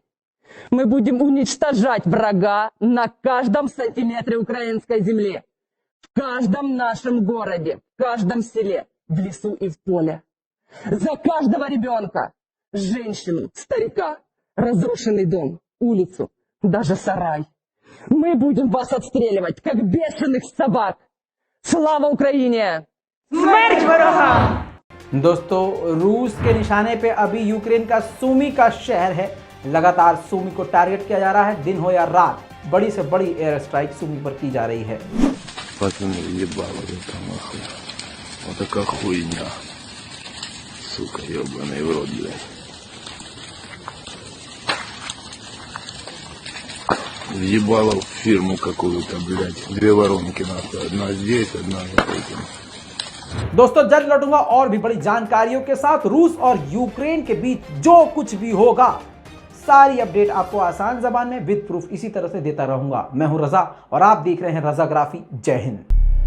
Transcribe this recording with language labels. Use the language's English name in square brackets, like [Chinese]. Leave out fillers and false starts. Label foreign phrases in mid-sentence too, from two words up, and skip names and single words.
[Russian] Мы будем уничтожать врага на каждом сантиметре украинской земли, в каждом нашем городе, в каждом селе, в лесу и в поле. За каждого ребенка, женщину, старика, разрушенный дом, улицу, даже сарай. Мы будем вас отстреливать, как бешеных собак. Слава Украине! [Ukrainian] Смерть ворогам! [Hindi] दोस्तों रूस के निशाने पे अभी यूक्रेन का सूमी का शहर है। लगातार सूमी को टारगेट किया जा रहा है, दिन हो या रात। बड़ी से बड़ी [English] air strike [Hindi] सूमी पर की जा रही है। [Russian] Пацаны, ебало это нахуй. Вот такая хуйня. Сука, ебаный в рот, блядь. Въебало в фирму какую-то, блядь. 2 воронки нахуй. Одна здесь, одна вот этим. [Hindi] दोस्तों जल्द लौटूंगा और भी बड़ी जानकारियों के साथ। रूस और यूक्रेन के बीच जो कुछ भी होगा सारी अपडेट आपको आसान जबान में [English] with proof [Hindi] इसी तरह से देता रहूंगा। मैं हूं रजा और आप देख रहे हैं रजाग्राफी। जय हिंद।